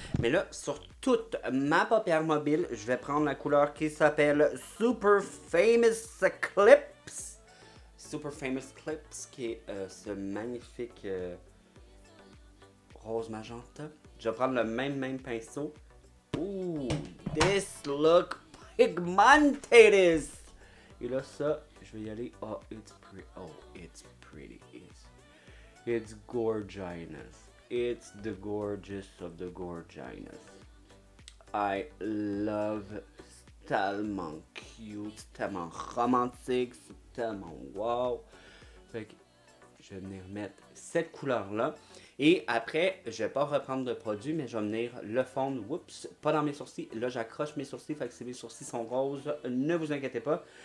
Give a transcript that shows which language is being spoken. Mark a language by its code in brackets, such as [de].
[fr] Mais là, sur toute ma paupière mobile, je vais prendre la couleur qui s'appelle Super Famous Clips. Super Famous Clips, qui est ce magnifique rose magenta. Je vais prendre le même pinceau. [en] Ooh, this look pigmented. [fr] Et là, ça, je vais y aller. [en] Oh, it's pretty. Oh, it's pretty. It's gorgeous. It's the gorgeous of the gorgeous. I love. [fr] C'est tellement cute, c'est tellement romantique, c'est tellement wow. Fait que je vais venir mettre cette couleur-là. Et après, je vais pas reprendre de produit, mais je vais venir le fondre. Oups, pas dans mes sourcils. Là, j'accroche mes sourcils, fait que si mes sourcils sont roses, ne vous inquiétez pas.